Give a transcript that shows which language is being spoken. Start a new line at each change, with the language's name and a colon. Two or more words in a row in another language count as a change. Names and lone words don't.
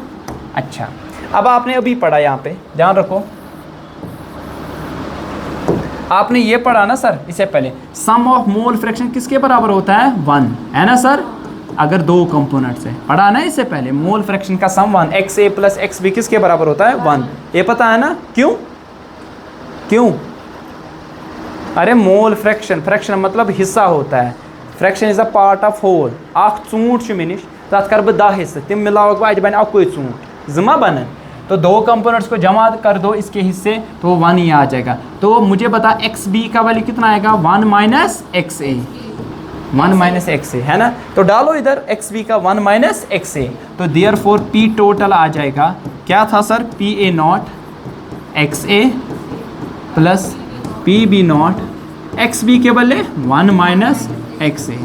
Hindi: अच्छा, अब आपने अभी पढ़ा, यहाँ पे ध्यान रखो, आपने ये पढ़ा ना सर इससे पहले,
English: sum of mole fraction
Hindi: किसके बराबर होता है, 1, है ना सर। अगर दो कंपोनेंट्स है, पढ़ा ना इससे पहले,
English: mole fraction
Hindi: का सम 1,
English: x A plus x B
Hindi: किसके बराबर होता है, 1। ये पता है ना, क्यों क्यों? अरे
English: mole fraction,
Hindi: फ्रैक्शन मतलब हिस्सा होता है,
English: fraction is a part of whole.
Kashmiri: अख चूंट मिनिश तथ कर 10 हिस्से, तिम मिलावक बह बन अकुई चूंट,
Hindi: जमा बन, तो दो कंपोनेंट्स को जमा कर दो इसके हिस्से, तो 1 ही आ जाएगा। तो मुझे बता
English: x B
Hindi: का वैल्यू कितना आएगा,
English: 1 minus x A, 1 minus x A,
Hindi: है ना। तो डालो इधर
English: x B
Hindi: का
English: 1 minus x A,
Hindi: तो
English: therefore P total
Hindi: आ जाएगा, क्या था सर,
English: P A naught x A plus P B naught x B
Hindi: के बदले
English: 1 minus x A.